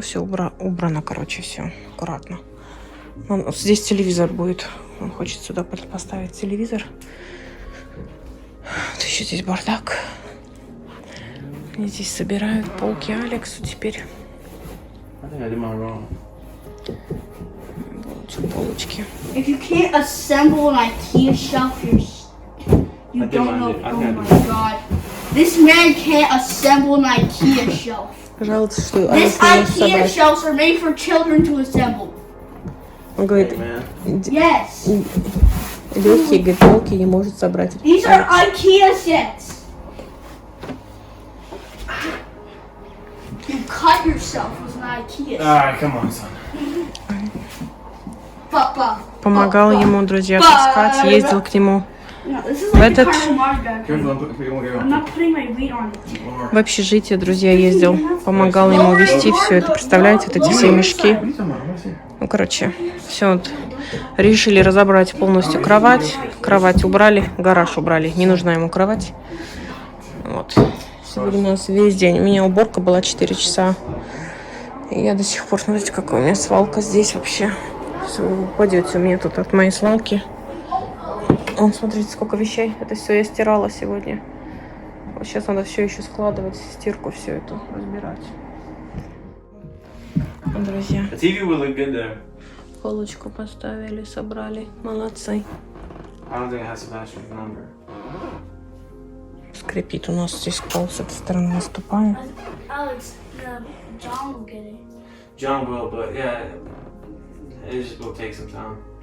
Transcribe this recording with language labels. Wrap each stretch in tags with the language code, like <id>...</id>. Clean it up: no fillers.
<ru>Все убрано, короче, все. Аккуратно. Здесь телевизор будет. Он хочет сюда поставить телевизор. Вот еще здесь бардак. Они здесь собирают полки Алексу теперь. Вот полочки.</ru> <en>If you can't assemble an IKEA shelf, you don't know. Oh my god. This man can't assemble an IKEA shelf.</en> <ru>Пожалуйста, что</ru> <en>This IKEA shelves are made for children to assemble.</en> <ru>Он говорит,</ru> <en>Yes.</en> <ru>легкие, говорит, полки не может собрать.</ru> <en>These are IKEA sets. You cut yourself with an IKEA set. Alright, come on, son. Papa.</en> <ru>Помогал ему, друзья, таскать, ездил к нему.</ru> <en>No, this is like</en> <ru>Этот-</ru> <en>the Carnival Market. Careful, I'm not putting my weight on it.</en> <ru>В общежитие, друзья, ездил. Помогал ему везти все это. Представляете, вот эти все мешки. Ну, короче, все. Вот. Решили разобрать полностью кровать. Кровать убрали, гараж убрали. Не нужна ему кровать. Вот. Сегодня у нас весь день. У меня уборка была 4 часа. И я до сих пор, смотрите, какая у меня свалка здесь вообще. Все упадет у меня тут от моей свалки. Вон, смотрите, сколько вещей. Это все я стирала сегодня. Вот сейчас надо все еще складывать, стирку все это разбирать. Друзья,</ru> <en>The TV would look good there.</en> <ru>полочку поставили, собрали. Молодцы.</ru> <en>I don't think it has Sebastian's number.</en> <ru>Скрипит у нас здесь пол с этой стороны, наступаем.</ru> <en>Alex, John will get it. John will, but yeah, it just will take some time.</en>